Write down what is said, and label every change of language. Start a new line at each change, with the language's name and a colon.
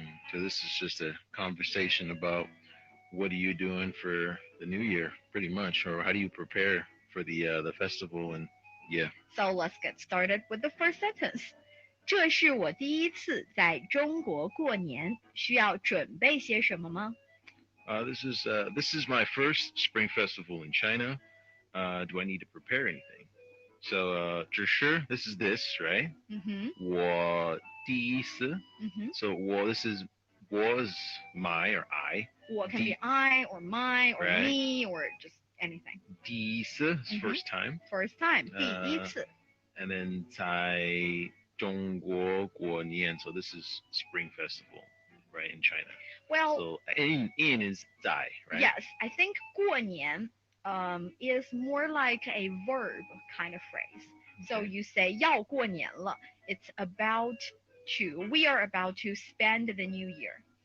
English: So this is just a conversation about what are you doing for the new year, pretty much, or how do you prepare for the festival? And yeah, So let's get started with the first sentence.
Chinese: 这是我第一次在中国过年，需要准备些什么吗？
English: this is my first spring festival in China. Do I need to prepare anything? So 只是 this is this, right? 嗯哼，
Chinese: 我第一次. 嗯哼，
English: So 我 this is was my or I. 我 can be I or my or Right. me or just anything. 第一次 is first time. First time, 第一次。 And then
Chinese: 在中国过年.
English: So this is spring festival, right, in China. Well, So in is 在, right? yes, I think 过年 is more like a verb kind of phrase. So Okay. you say
Chinese: 要过年了.
English: It's about we are about to spend the new year.